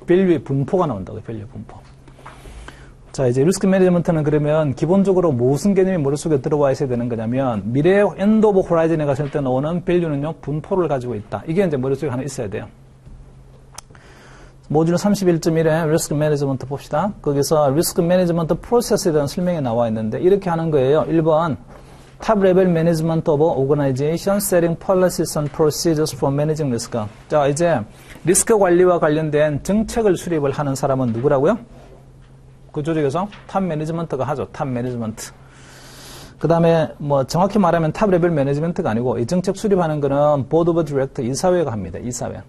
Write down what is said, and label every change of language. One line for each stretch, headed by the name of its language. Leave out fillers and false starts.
Korean: 밸류의 분포가 나온다고요. 밸류 분포. 자, 이제 리스크 매니지먼트는 그러면 기본적으로 무슨 개념이 머릿속에 들어와 있어야 되는 거냐면 미래 엔드 오브 호라이즌에 갔을 때 나오는 밸류는요. 분포를 가지고 있다. 이게 이제 머릿속에 하나 있어야 돼요. 모듈 31.1에 리스크 매니지먼트 봅시다. 거기서 리스크 매니지먼트 프로세스에 대한 설명이 나와 있는데 이렇게 하는 거예요.
English: 1번 Top level management of organization setting policies and procedures for managing risk.
Korean: 자, 이제 리스크 관리와 관련된 정책을 수립을 하는 사람은 누구라고요? 그 조직에서 탑 매니지먼트가 하죠. 탑 매니지먼트. 그 다음에 뭐 정확히 말하면 탑 레벨 매니지먼트가 아니고 이 정책 수립하는 거는 보드 오브 디렉터 이사회가 합니다. 이사회.